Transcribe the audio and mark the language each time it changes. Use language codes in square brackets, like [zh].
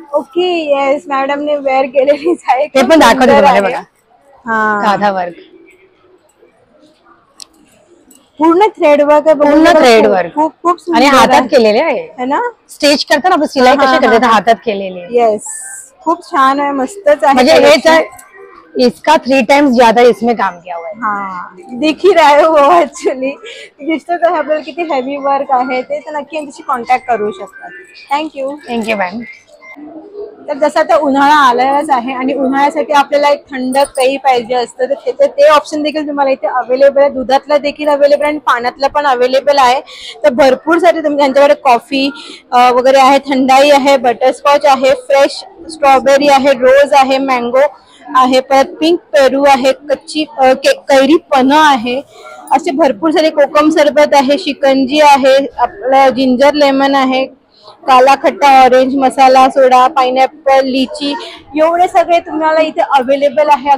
[mr] Okay, yes, मॅडमने wear केलेली आहे. ते पण दाखवते तुम्हाला बघा. हा, काथावर पूर्ण थ्रेड वर्क आहे. पूर्ण थ्रेड वर्क खूप खूप सुंदर आणि हातात केलेले आहे [hi] है ना. [mr] स्टिच करताना आपण सिलाई कशी करते हातात केलेली. येस, खूप छान आहे, मस्तच आहे. म्हणजे हे तर [hi] इसका 3 टाइम्स ज्यादा इसमें काम किया हुआ है. हाँ, दिख ही रहा है वो ऍक्च्युअली. [mr] दिसतच आहे आपल्याला किती हेवी वर्क आहे ते. तर नक्की यांच्याशी कॉन्टॅक्ट करू शकतात. [en] Thank you ma'am. [mr] तर जसं आता उन्हाळा आलाच आहे आणि उन्हाळ्यासाठी आपल्याला एक थंड पेय पाहिजे असतं, तर ते ऑप्शन देखील तुम्हाला इथे अवेलेबल आहे. दुधातला देखील अवेलेबल आणि पाण्यातला पण अवेलेबल आहे. तर भरपूर सारे त्यांच्याकडे कॉफी वगैरे आहे, थंडाई आहे, बटरस्कॉच आहे, फ्रेश स्ट्रॉबेरी आहे, रोज आहे, मँगो आहे, परत पिंक पेरू आहे, कच्ची कैरी पन्ह आहे, असे भरपूर सारे कोकम सरबत आहे, शिकंजी आहे, आपलं जिंजर लेमन आहे, काला खट्टा, ऑरेंज मसाला, सोडा, पाइनएप्पल, लीची, एवढे सगळे तुम्हाला इथे अवेलेबल आहे.